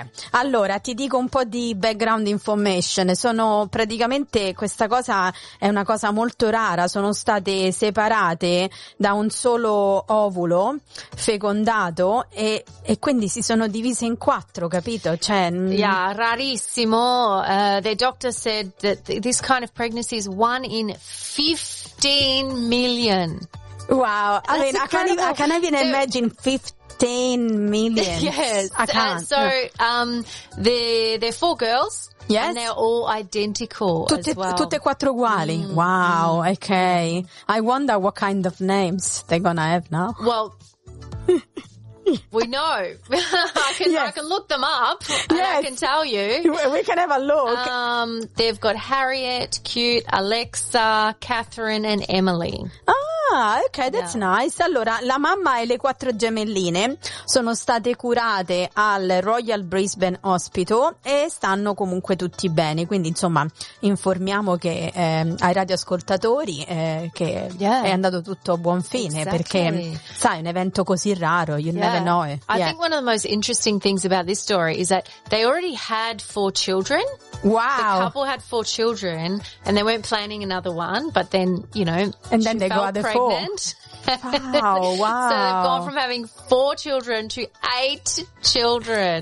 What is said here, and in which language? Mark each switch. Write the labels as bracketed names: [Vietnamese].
[Italian] Allora ti dico un po' di background information. Sono praticamente, questa cosa è una cosa molto rara, sono state separate da un solo ovulo fecondato e quindi si sono divise in quattro, capito? Cioè, yeah, rarissimo. [English] The doctor said that this kind of pregnancy is one in 15 million. Wow. That's, I mean, incredible. I can't even imagine 15 million. Yes, I can't. So they're four girls. Yes. And they're all identical. [Italian] Tutte quattro uguali. Mm. Wow. Mm. Okay. [English] I wonder what kind of names they're gonna have now. Well, we know. I can look them up. Yes. And I can tell you. We can have a look. They've got Harriet, Cute, Alexa, Catherine, and Emily. Oh. Ah, ok, that's nice. [Italian] Allora, la mamma e le quattro gemelline sono state curate al Royal Brisbane Hospital e stanno comunque tutti bene. Quindi, insomma, informiamo che ai radioascoltatori che è andato tutto a buon fine. [English] Exactly. [Italian] Perché, sai, un evento così raro, [English] you never know. Yeah. I think one of the most interesting things about this story is that they already had four children. Wow. The couple had four children and they weren't planning another one, but then, you know, and then they got pregnant. Wow. So they've gone from having four children to eight children.